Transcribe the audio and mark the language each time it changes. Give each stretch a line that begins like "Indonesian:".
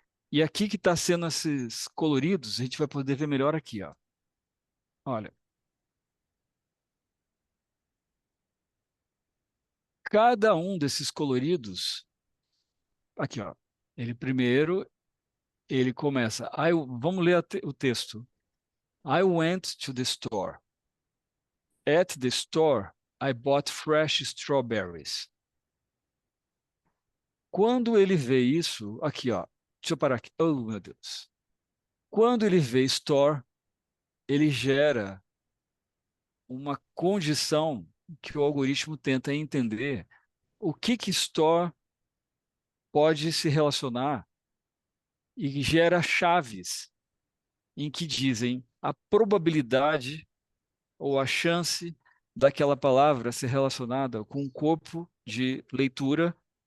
Portuguese: E aqui que está sendo esses coloridos, a gente vai poder ver melhor aqui, ó. Olha. Cada um desses coloridos, aqui, ó. Ele começa, vamos ler o texto.
English: I went to the store. At the store, I bought fresh strawberries.
Portuguese: Quando ele vê isso, aqui, ó. Deixa eu parar aqui. Oh, meu Deus. Quando ele vê store, ele gera uma condição que o algoritmo tenta entender o que store pode se relacionar e gera chaves em que dizem a probabilidade ou a chance daquela palavra ser relacionada com um corpo de leitura